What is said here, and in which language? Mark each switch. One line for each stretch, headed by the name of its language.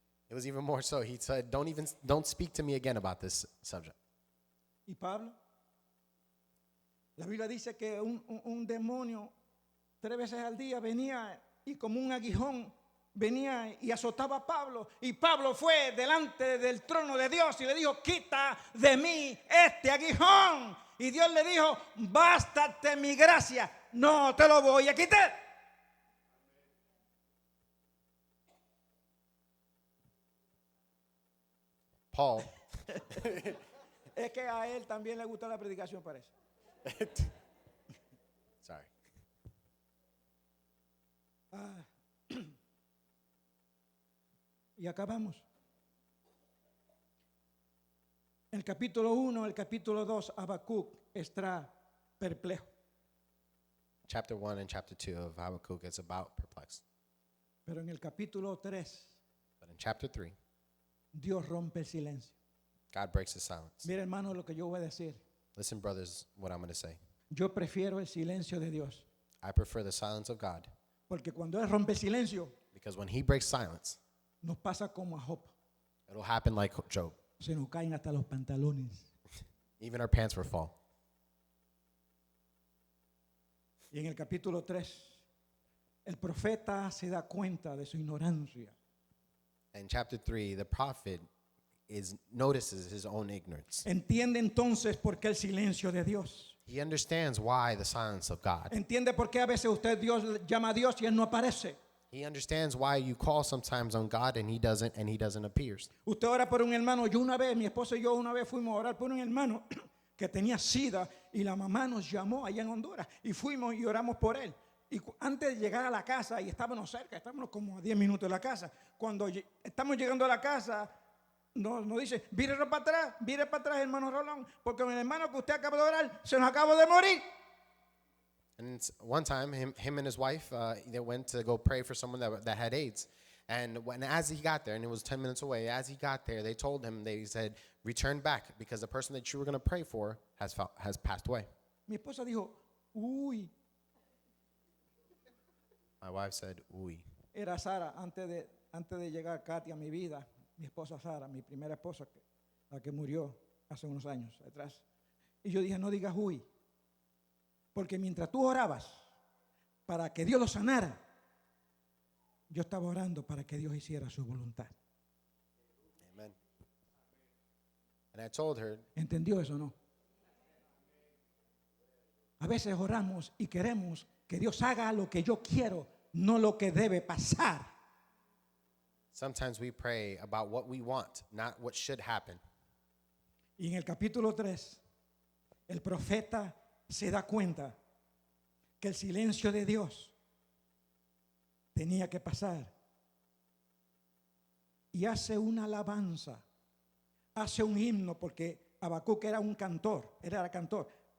English: It was even more so. He said, don't speak to me again about this subject.
Spanish: ¿Y Pablo? La Biblia dice que un demonio 3 veces al día venía y como un aguijón venía y azotaba a Pablo. Y Pablo fue delante del trono de Dios y le dijo, quita de mí este aguijón. Y Dios le dijo, bástate mi gracia, no te lo voy a quitar.
English: Paul,
Spanish: Es que a él también le gusta la predicación, parece.
English: sorry.
Spanish: Y acabamos. El capítulo 1, el capítulo 2, Habacuc está perplejo.
English: Chapter 1 and chapter 2 of Habakkuk is about perplexed.
Spanish: Pero en el capítulo 3,
English: But in chapter 3,
Spanish: Dios rompe el silencio.
English: God breaks his silence.
Spanish: Mira, hermano, lo que yo voy a decir.
English: Listen, brothers, what I'm going to say.
Spanish: Yo prefiero el silencio de Dios.
English: I prefer the silence of God
Spanish: Porque cuando Él rompe el silencio,
English: because when he breaks silence,
Spanish: nos pasa como a Job.
English: it'll happen like Job.
Spanish: Se nos caen hasta los pantalones.
English: Even our pants will fall.
Spanish: Y en el capítulo 3, el profeta se da cuenta de su ignorancia.
English: In chapter 3, the prophet notices his own ignorance.
Spanish: Entiende entonces por qué el silencio de Dios.
English: He understands why the silence of God.
Spanish: Entiende por qué a veces usted Dios llama a Dios y Él no aparece.
English: He understands why you call sometimes on God and he doesn't appear.
Spanish: Usted ora por un hermano. Yo una vez, mi esposa y yo una vez fuimos a orar por un hermano que tenía SIDA y la mamá nos llamó allá en Honduras y fuimos y oramos por él. Y antes de llegar a la casa, y estábamos cerca, estábamos como a 10 minutos de la casa, cuando estamos llegando a la casa, nos dice, vire para atrás, hermano Rolón, porque el hermano que usted acaba de orar se nos acaba de morir.
English: And one time, him and his wife, they went to go pray for someone that had AIDS. And as he got there, and it was 10 minutes away, as he got there, they told him, they said, return back because the person that you were going to pray for has passed away.
Spanish: Mi esposa dijo, uy,
English: My wife said, uy.
Spanish: era Sara, antes de llegar Katy a mi vida, mi esposa Sara, mi primera esposa, la que murió hace unos años atrás. Y yo dije, no digas uy, porque mientras tú orabas para que Dios lo sanara, yo estaba orando para que Dios hiciera su voluntad.
English: Amen. And I told her,
Spanish: ¿Entendió eso o no? A veces oramos y queremos que Dios haga lo que yo quiero, no lo que debe pasar.
English: sometimes we pray about what we want, not what should happen.
Spanish: Y en el capítulo 3, el profeta se da cuenta que el silencio de Dios tenía que pasar. Y hace una alabanza, hace un himno, porque Habacuc era un cantor, era cantor.